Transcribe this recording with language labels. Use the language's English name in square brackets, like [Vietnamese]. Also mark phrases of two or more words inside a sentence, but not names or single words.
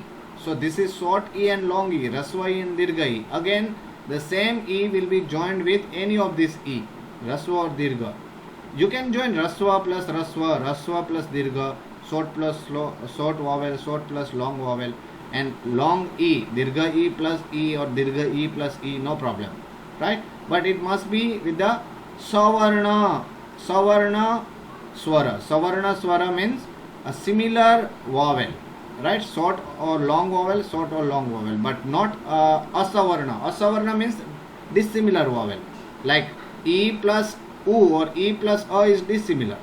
[English] So this is short E and long E, raswa E and dirgha E. Again the same E will be joined with any of this E, raswa or dirgha. You can join raswa plus raswa, raswa plus dirgha, short plus short vowel, short plus long vowel, and long E, dirgha E plus E or dirgha E plus E, no problem. Right? But it must be with the [Sanskrit] सवर्ण सवर्ण स्वर. सवर्ण स्वर [English] means a similar vowel, right? Short or long vowel, short or long vowel, but not asavarna. Asavarna means dissimilar vowel, like E plus U or E plus A is dissimilar.